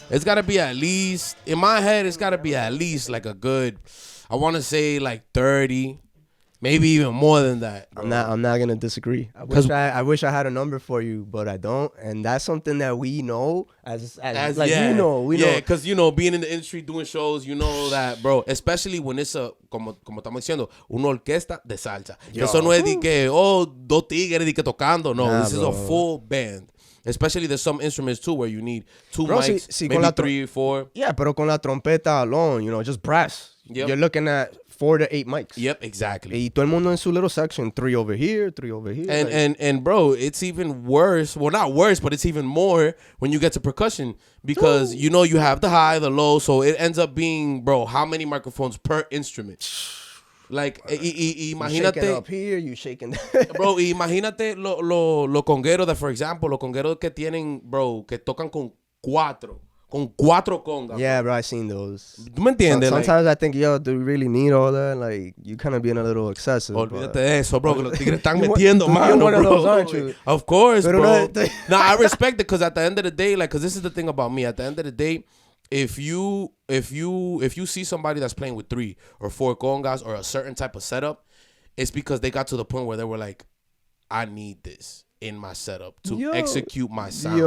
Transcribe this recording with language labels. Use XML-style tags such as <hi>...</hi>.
<en>It's got to be at least, in my head, it's got to be at least like a good, I want to say like 30, maybe even more than that. Bro. I'm not gonna disagree. I wish I had a number for you, but I don't. And that's something that we know as like yeah, we know. Yeah, because being in the industry doing shows, you know that, bro. Especially when it's</en> <es>como estamos diciendo, una orquesta de salsa. Eso no es de que dos tigres de que tocando.</es> <en>No, this is a full band. Especially there's some instruments too where you need two mics, maybe 3 or 4. Yeah,</en> <es>pero con la trompeta</es> <en>alone, just brass. Yep. You're looking at 4 to 8 mics. Yep, exactly.</en> <es>Y todo el mundo en su</es> <en>little section, 3 over here, 3 over here. And bro, it's even worse. Well, not worse, but it's even more when you get to percussion because you have the high, the low, so it ends up being, bro, how many microphones per instrument?</en> <es>Like, imagínate.</es> <en>You shaking up here, you shaking there.</en> <es>Bro, imagínate lo congueros</es> <en>that, for example,</en> <es>los congueros que tienen, bro, que tocan con cuatro congas.</es> <en>Yeah, bro, I seen those.</en> <es>¿Tú me entiendes?</es> <en>Sometimes I think, yo, do we really need all that? Like, you kind of being a little excessive.</en> <es>Olvídate de eso, bro, que los tigres están metiendo mano,</es> <en>You're one of bro. those, aren't you? Of course,</en> <es>Pero</es> <en>bro. no- Nah, I respect it because at the end of the day, like, because this is the thing about me. At the end of the day, if you see somebody that's playing with 3 or 4 congas or a certain type of setup, it's because they got to the point where they were like, I need this in my setup to execute my sound.</en>